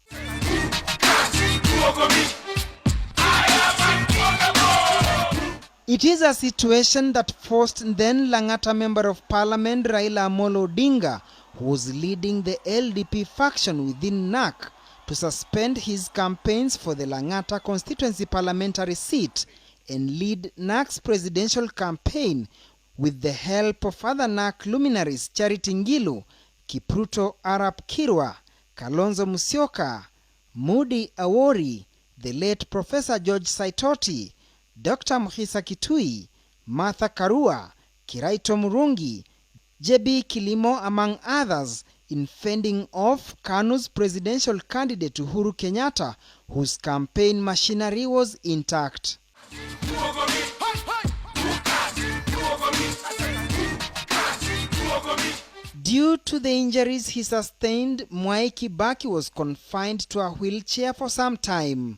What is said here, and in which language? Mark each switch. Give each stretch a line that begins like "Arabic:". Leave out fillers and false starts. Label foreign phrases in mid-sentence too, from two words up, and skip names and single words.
English: It is a situation that forced then Lang'ata Member of Parliament Raila Amolo Odinga, who was leading the LDP faction within NAC, to suspend his campaigns for the Lang'ata constituency parliamentary seat and lead NAC's presidential campaign with the help of other NAC luminaries Charity Ngilu, Kipruto Arap Kirwa, Kalonzo Musyoka, Moody Awori, the late Professor George Saitoti, Dr. Muhisa Kitui, Martha Karua, Kiraito Murungi, JB Kilimo, among others, in fending off KANU's presidential candidate Uhuru Kenyatta, whose campaign machinery was intact. Due to the injuries he sustained, Mwai Kibaki was confined to a wheelchair for some time.